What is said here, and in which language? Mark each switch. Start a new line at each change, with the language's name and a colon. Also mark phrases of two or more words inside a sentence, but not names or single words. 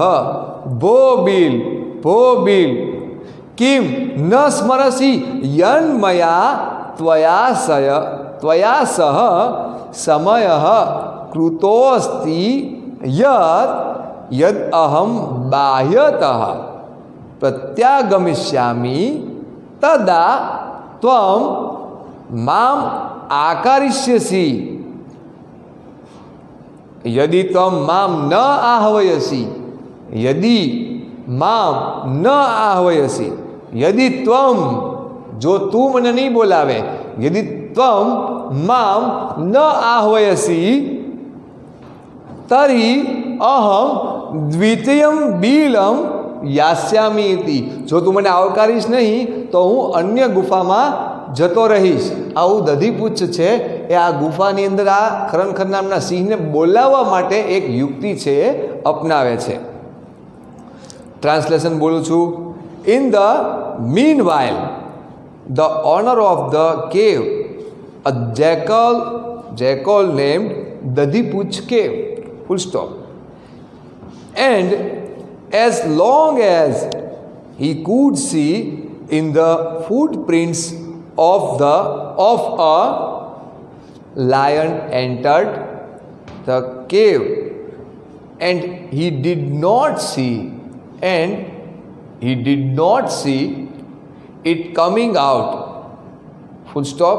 Sanskrit: भो बिल किं न स्मरसि यन्मया त्वया सह समयः कृतोऽस्ति यद् अहं बाह्यतः प्रत्यागमिष्यामि तदा त्वं माम् आकरिष्यसि. यदि त्वं मां न आह्वयसि, यदि त्वं,
Hindi: जो तू
Gujarati: મને નહીં બોલાવે,
Sanskrit: यदि त्वं मां न आह्वयसि तर्हि अहं द्वितीयं बिलं यास्यामि इति.
Gujarati: જો તું મને આવકારીશ નહીં તો હું અન્ય ગુફામાં જતો રહીશ. આવું દધીપુચ્છ છે એ આ ગુફાની અંદર આ ખરણખર નામના સિંહને બોલાવવા માટે એક યુક્તિ છે એ અપનાવે છે. ટ્રાન્સલેશન બોલું છું.
English: In the meanwhile the owner of the cave, a jackal named Dadhipuch cave, full stop. And as long as he could see in the footprints of a lion entered the cave, and he did not see it coming out, full stop.